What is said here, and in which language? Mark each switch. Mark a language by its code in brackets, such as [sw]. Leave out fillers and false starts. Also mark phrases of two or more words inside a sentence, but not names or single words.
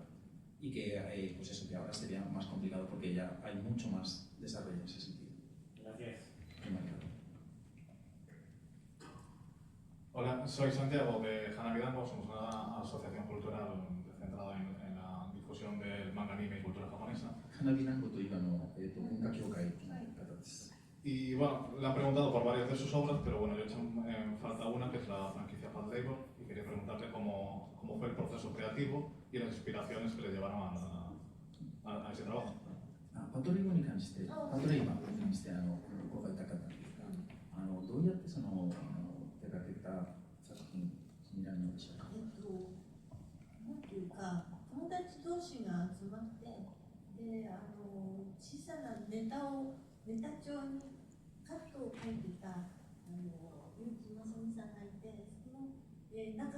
[es] Y que, pues eso, que ahora sería más complicado porque ya hay mucho más desarrollo en ese sentido. Gracias. Hola, soy Santiago de Hanabidango, somos una asociación cultural centrada en la difusión del manga, anime y cultura japonesa. [ja] Hanabidango という文化協会の方です。 [es] Y bueno, le han preguntado por varias de sus obras, pero bueno, yo he hecho en falta una que es la franquicia Pad Labor y quería preguntarle cómo fue el proceso creativo y las inspiraciones que le llevaron a ese trabajo. [ja] パトレイバーに関して、パトレイバーに関して伺いたかったんですが、どうやって手掛けた作品になるのでしょうか。なんていうか、友達同士が集まって、で小さなネタ帳にカットを書いてた結城正美さんがいて、その仲